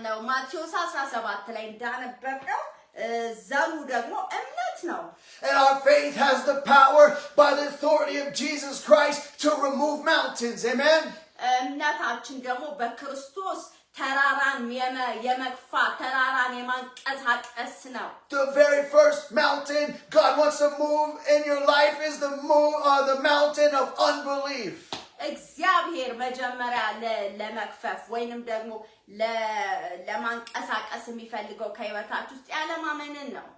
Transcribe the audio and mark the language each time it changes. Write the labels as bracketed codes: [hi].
[am] ማቴዎስ 17 ላይ እንዳነበብነው ዘሩ ደግሞ እምነት ነው። [en] And our faith has the power by the authority of Jesus Christ to remove mountains. Amen. [am] እምነታችን ደግሞ በክርስቶስ ተራራን የመግፋት ተራራን የማንቀሳቀስ ነው። [en] The very first mountain God wants to move in your life is the mountain of unbelief. [am] እግዚአብሔር መጀመሪያ ለመክፈፍ ወይንም ደግሞ ለማንቀሳቀስ የሚፈልገው ከህይወታችሁ ውስጥ ያለማመንን ነው።